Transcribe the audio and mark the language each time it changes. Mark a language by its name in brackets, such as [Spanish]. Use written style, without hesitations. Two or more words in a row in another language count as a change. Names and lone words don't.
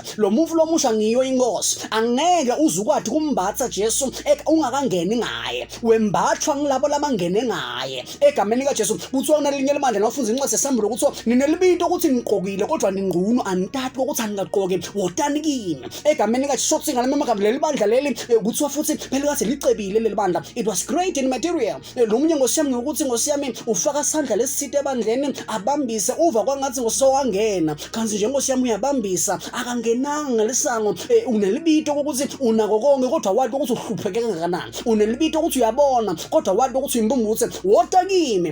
[Swati] Lo mvu lomusha ngiyo inkosi, angeke uzukwathi kumbatha Jesu ungakangeni ngaye, wembathwa ngilabo labangene ngaye. Egameni lika Jesu kuthiwa unalinye lemandla nawufunza incwadi yesambulo kuthiwa ninelibito ukuthi nigqokile kodwa ningqunu, anitati ukuthi aningagqoki wotani kini. Egameni lika Jesu sokuthi ngale magama leli bandla leli kuthiwa futhi phela kathi licebile leli bandla, [English] it was great in material. [Swati] Lo mnye Nkosi yami ngokuthi Nkosi yami ufaka isandla lesithite ebandleni abambise, uva kwangathi Nkosi wangena, kanti nje Nkosi yami uyabambisa akangenanga ngelisango. Unelibito ukuthi unako konke kodwa wathi ukuthi uhlupheke kangakanani, unelibito ukuthi uyabona kodwa wathi ukuthi imbumbuthe wota kimi.